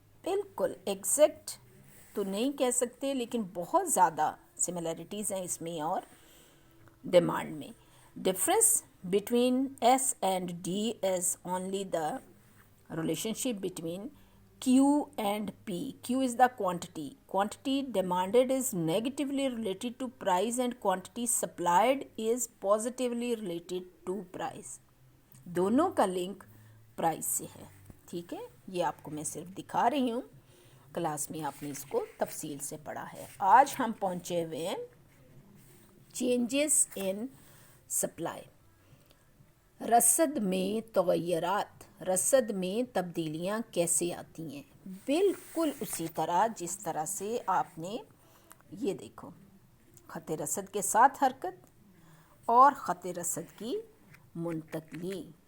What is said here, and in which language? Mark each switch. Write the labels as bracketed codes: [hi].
[ur] بالکل ایگزیکٹ تو نہیں کہہ سکتے لیکن بہت زیادہ سملیرٹیز ہیں اس میں اور ڈیمانڈ میں. [en] Difference between S and D is only the relationship between Q and P. Q is the quantity. Quantity demanded is negatively related to price and quantity supplied is positively related to price. [ur] دونوں کا link price سے ہے. ٹھیک ہے, یہ آپ کو میں صرف دکھا رہی ہوں, کلاس میں آپ نے اس کو تفصیل سے پڑھا ہے. آج ہم پہنچے ہوئے ہیں چینجز ان سپلائی. رصد میں تغیرات, رصد میں تبدیلیاں کیسے آتی ہیں؟ بالکل اسی طرح جس طرح سے آپ نے یہ دیکھو خط رصد کے ساتھ حرکت اور خط رصد کی منتقلی.